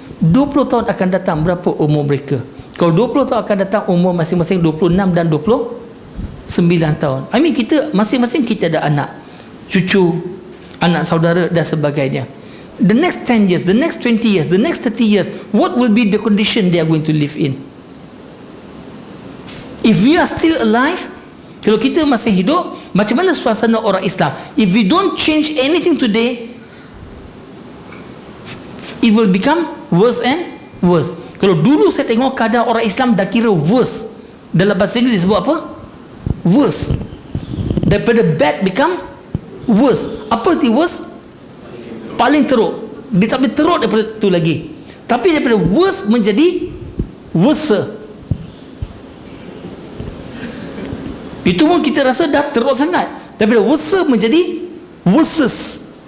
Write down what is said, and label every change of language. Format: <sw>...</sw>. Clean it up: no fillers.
<ms>20 tahun akan datang, berapa umur mereka? Kalau 20 tahun akan datang, umur masing-masing 26 dan 29 tahun.</ms> <en>I mean,</en> <ms>kita masing-masing kita ada anak, cucu, anak saudara dan sebagainya.</ms> <en>The next 10 years, the next 20 years, the next 30 years, what will be the condition they are going to live in? If we are still alive,</en> <ms>kalau kita masih hidup, macam mana suasana orang Islam?</ms> <en>If we don't change anything today, it will become worse and worse.</en> <ms>Kalau dulu saya tengok keadaan orang Islam dah kira worse. Dalam bahasa Inggeris disebut apa?</ms> <en>Worse. Daripada bad become worse.</en> <ms>Apa arti worse? Paling teruk. Dia tak boleh teruk daripada tu lagi. Tapi daripada worse menjadi worse. Itu pun kita rasa dah teruk sangat. Daripada worse menjadi worse.</ms>